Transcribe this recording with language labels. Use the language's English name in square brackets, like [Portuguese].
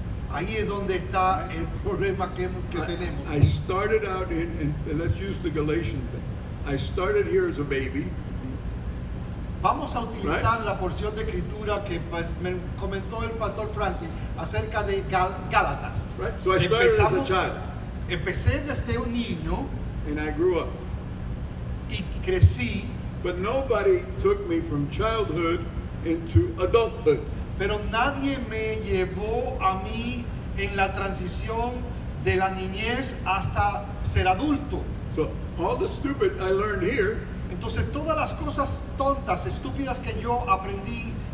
[Spanish] Ahí es donde está el problema que tenemos. [English] I started out and let's use the Galatian thing. I started here as a baby. [Spanish] Vamos a utilizar la porción de escritura que pues, me comentó el pastor Franklin acerca de Gálatas. [English] Right? So I started as a child [Spanish] Empecé desde un niño [English] and I grew up. [Spanish] y crecí, [English] But nobody took me from childhood into adulthood. [Spanish] pero nadie me llevó a mí en la transición de la niñez hasta ser adulto. [English] So all the stupid I learned here, [Spanish] Entonces todas las cosas tontas, estúpidas que yo aprendí